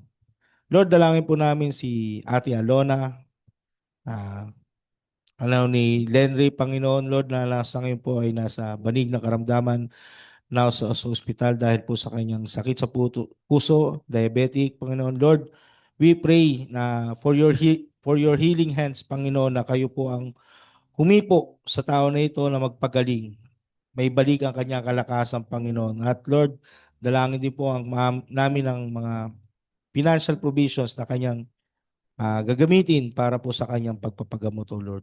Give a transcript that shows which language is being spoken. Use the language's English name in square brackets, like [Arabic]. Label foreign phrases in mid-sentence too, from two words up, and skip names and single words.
[Filipino] Lord, dalangin po namin si Ate Alona. ni Lenry, Panginoon, Lord, na nasa ngayon po ay nasa banig na karamdaman na sa ospital dahil po sa kanyang sakit sa puso, diabetic, Panginoon, Lord. [English] We pray na for your healing hands, [Filipino] Panginoon, na kayo po ang humipo sa tao na ito na magpagaling. May balik ang kanyang kalakasan, Panginoon. At Lord, dalangin din po namin ang mga [English] financial provisions [Filipino] na kanyang gagamitin para po sa kanyang pagpapagamot, [English] O Lord.